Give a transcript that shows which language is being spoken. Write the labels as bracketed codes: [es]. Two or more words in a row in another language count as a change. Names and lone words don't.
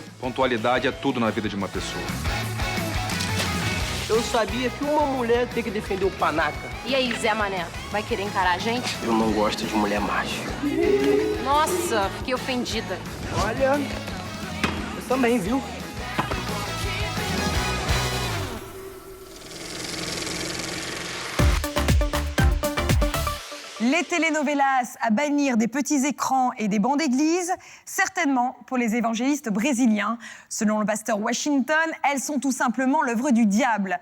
[pt] Pontualidade é tudo na vida de uma pessoa. Eu sabia que uma mulher tem que defender o panaca. E aí, Zé Mané, vai querer encarar a gente? Eu não gosto de mulher macho. Nossa, fiquei ofendida. Olha, Também, viu? [fr] Les telenovelas à bannir des petits écrans et des bancs d'église, certainement pour les évangélistes brésiliens. Selon le pasteur Washington, elles sont tout simplement l'œuvre du diable.